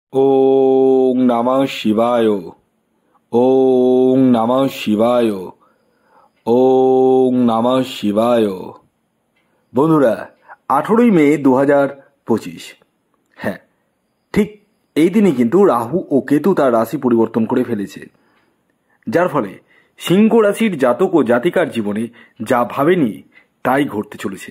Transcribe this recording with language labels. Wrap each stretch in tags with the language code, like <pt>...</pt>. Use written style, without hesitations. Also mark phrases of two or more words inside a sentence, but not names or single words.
<sa>ওং নমঃ শিবায়। ওং নমঃ শিবায়। ওং নমঃ শিবায়।</sa> <bn>বন্ধুরা, 18ই মে 2025, হ্যাঁ ঠিক এই দিনই কিন্তু রাহু ও কেতু তার রাশি পরিবর্তন করে ফেলেছে, যার ফলে সিংহ রাশির জাতক ও জাতিকার জীবনে যা ভাবেনি তাই ঘটতে চলেছে।</bn>